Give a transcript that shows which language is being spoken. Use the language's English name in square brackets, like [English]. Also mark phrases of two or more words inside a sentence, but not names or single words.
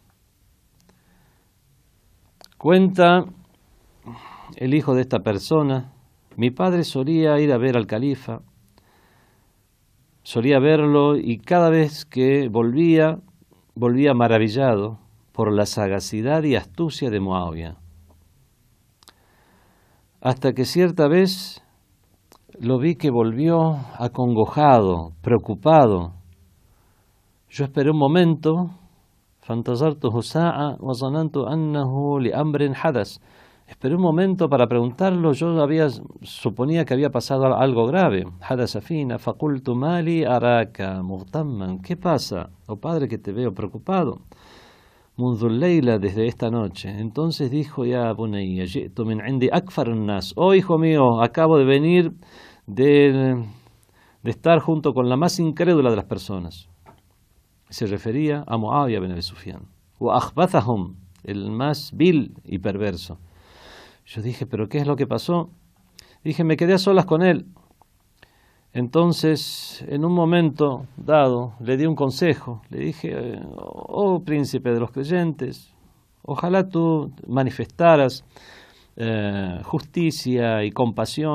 [Spanish] Cuenta el hijo de esta persona: mi padre solía ir a ver al califa, solía verlo, y cada vez que volvía maravillado por la sagacidad y astucia de Muawiyah. Hasta que cierta vez lo vi que volvió acongojado, preocupado. Yo esperé un momento, [Arabic] فانتظرته ساعة وظننت أنه لأمر حدث. [Spanish] Esperé un momento para preguntarlo. Yo suponía que había pasado algo grave. [Arabic] حدث فينا فقلت ما لي أراك مغتما. [Spanish] ¿Qué pasa? Oh padre, que te veo preocupado. [Arabic] منذ الليلة, [Spanish] desde esta noche. Entonces dijo: [Arabic] يا بني، جئت من عند أكفر الناس. [Spanish] Oh hijo mío, acabo de venir de estar junto con la más incrédula de las personas. Se refería a Muawiyah ben Abi Sufyan. [Arabic] وأخبثهم, [Spanish] el más vil y perverso. Yo dije: ¿pero qué es lo que pasó? Dije: me quedé a solas con él. Entonces, en un momento dado, le di un consejo. Le dije: oh príncipe de los creyentes, ojalá tú manifestaras justicia y compasión.